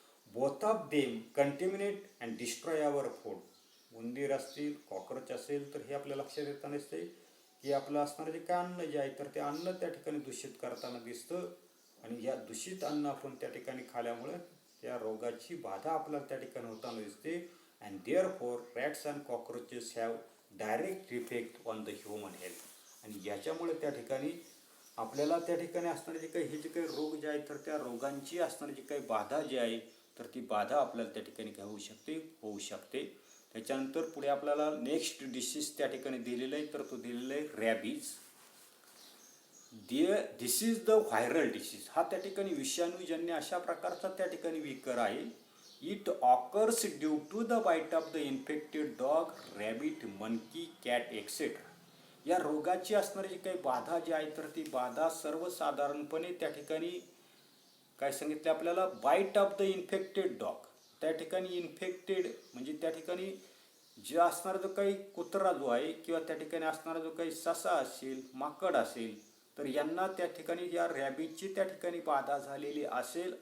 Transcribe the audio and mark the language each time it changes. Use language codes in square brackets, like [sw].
[en] Both of them contaminate and destroy our food. [mr] उंदीर असतील cockroach असेल तर हे आपल्या लक्षात येताना दिसते की आपलं असणारं जे काय अन्न जे आहे तर ते अन्न त्या ठिकाणी दूषित करताना दिसतं. आणि या दूषित अन्न आपण त्या ठिकाणी खाल्यामुळे त्या रोगाची बाधा आपल्याला त्या ठिकाणी होताना दिसते. [en] And therefore rats and cockroaches have direct effect on the human health. [mr] आणि याच्यामुळे त्या ठिकाणी आपल्याला त्या ठिकाणी असणारे जे काही हे जे काही रोग जे आहेत तर त्या रोगांची असणारी जी काही बाधा जी आहे तर ती बाधा आपल्याला त्या ठिकाणी काय होऊ शकते. त्याच्यानंतर पुढे आपल्याला नेक्स्ट डिसीज त्या ठिकाणी दिलेलं आहे तर तो दिलेला आहे rabies. [en] This is the viral disease. [mr] हा त्या ठिकाणी विषाणूजन्य अशा प्रकारचा त्या ठिकाणी विकार आहे. [en] It occurs due to the bite of the infected dog, rabbit, monkey, cat, etc. [mr] या रोगाची असणारी जी काही बाधा जी आहे तर ती बाधा सर्वसाधारणपणे त्या ठिकाणी काय सांगितलं आपल्याला [en] Bite of the infected dog. [mr] त्या ठिकाणी इन्फेक्टेड म्हणजे त्या ठिकाणी जे असणारा जो काही कुत्रा जो आहे किंवा त्या ठिकाणी असणारा जो काही ससा असेल माकड असेल तर यांना त्या ठिकाणी या रॅबीजची त्या ठिकाणी बाधा झालेली असेल.